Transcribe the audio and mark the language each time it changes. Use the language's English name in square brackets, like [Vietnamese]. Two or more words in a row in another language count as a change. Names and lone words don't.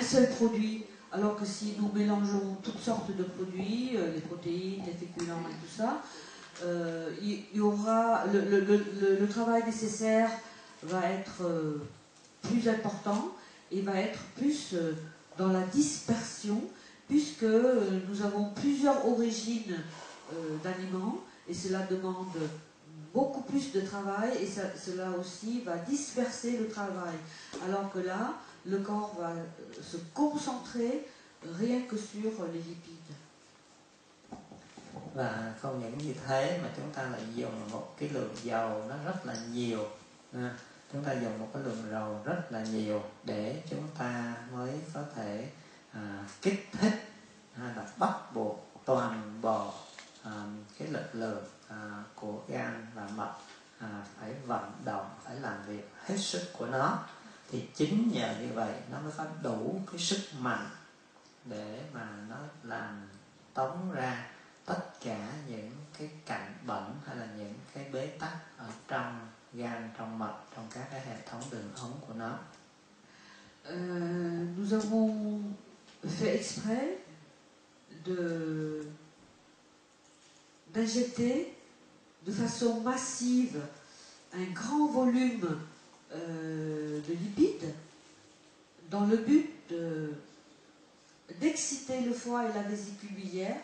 [French] seul produit, alors que si nous mélangeons toutes sortes de produits, les protéines, les féculents et tout ça, il y aura le travail nécessaire va être plus important et va être plus dans la dispersion, puisque nous avons plusieurs origines d'aliments et cela demande beaucoup plus de travail et cela aussi va disperser le travail. Alors que là, le corps va se concentrer rien que sur les lipides. [Vietnamese] Và không những như thế mà chúng ta lại dùng một cái lượng dầu nó rất là nhiều. Chúng ta dùng một cái lượng dầu rất là nhiều để chúng ta mới có thể kích thích là bắt buộc toàn bộ cái lực lượng của gan và mật phải vận động, phải làm việc hết sức của nó. Thì chính nhờ như vậy nó mới có đủ cái sức mạnh để mà nó làm tống ra tất cả những cái cặn bẩn hay là những cái bế tắc ở trong gan, trong mật, trong các cái hệ thống đường ống của nó. [French] Nous avons fait exprès d'injecter de façon massive un grand volume de lipides dans le but d'exciter le foie et la vésicule biliaire.